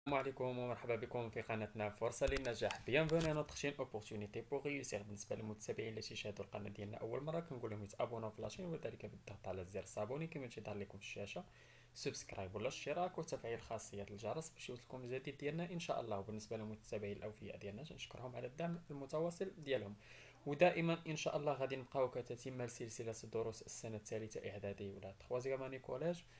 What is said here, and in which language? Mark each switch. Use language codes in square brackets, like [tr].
[ar] السلام عليكم ومرحبا بكم في قناتنا فرصة للنجاح. [fr] bienvenue à notre chaîne opportunité pour réussir. [ar] بالنسبة للمتابعين اللي تيشاهدوا القناة ديالنا أول مرة كنقول لهم يتابوناو في لاشين وذلك بالضغط على زر صابوني كما تيظهر لكم في الشاشة، سبسكرايب ولا اشتراك وتفعيل خاصية الجرس باش يوصلكم الجديد ديالنا إن شاء الله. وبالنسبة للمتابعين الأوفياء ديالنا نشكرهم على الدعم المتواصل ديالهم، ودائما إن شاء الله غادي نبقاو كتتم سلسلة دروس السنة الثالثة إعدادي ولا [fr] تخوازيام اني كوليج.